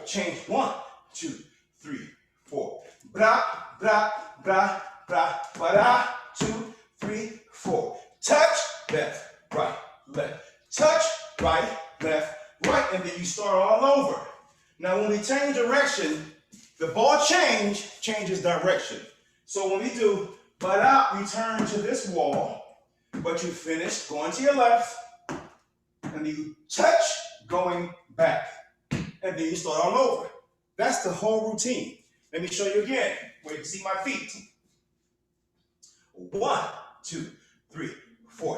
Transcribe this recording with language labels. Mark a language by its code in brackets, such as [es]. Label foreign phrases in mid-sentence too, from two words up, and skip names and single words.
[en] Change 1, 2, 3, 4. Bra, bra, bra, bra, bra, 2, 3, 4. Touch, left, right, left. Touch, right, left, right, and then you start all over. Now when we change direction, the ball changes direction. So when we do ba-da, we turn to this wall, but you finish going to your left, and you touch going back, and then you start all over. That's the whole routine. Let me show you again, where you can see my feet. 1, 2, 3, 4.